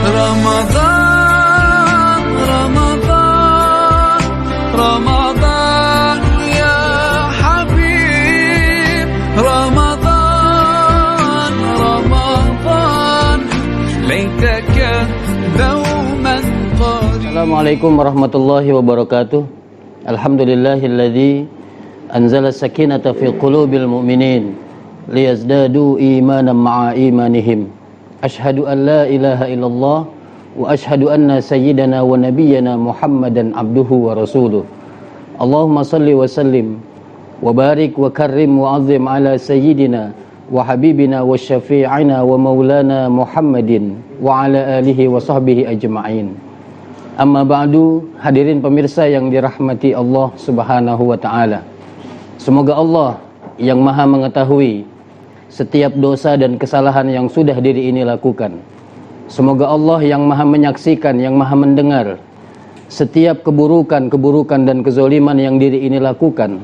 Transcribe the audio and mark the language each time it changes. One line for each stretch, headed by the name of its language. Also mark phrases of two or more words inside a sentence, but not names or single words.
Arabic: رمضان، رمضان، رمضان يا حبيب. رمضان، رمضان، ليتك دوما قريب. السلام عليكم ورحمة الله وبركاته. الحمد لله الذي أنزل السكينة في قلوب المؤمنين ليزدادوا إيمانا مع إيمانهم. أشهد أن لا إله إلا الله وأشهد أن سيدنا ونبينا محمدا عبده ورسوله. اللهم صل وسلم وبارك وكرم وعظم على سيدنا وحبيبنا وشفيعنا ومولانا محمد وعلى آله وصحبه أجمعين. أما بعد,
Indonesian: hadirin pemirsa yang dirahmati
Arabic: الله سبحانه وتعالى.
Indonesian: Semoga Allah yang Maha mengetahui setiap dosa dan kesalahan yang sudah diri ini lakukan. Semoga Allah yang Maha menyaksikan, yang Maha mendengar setiap keburukan dan kezoliman yang diri ini lakukan.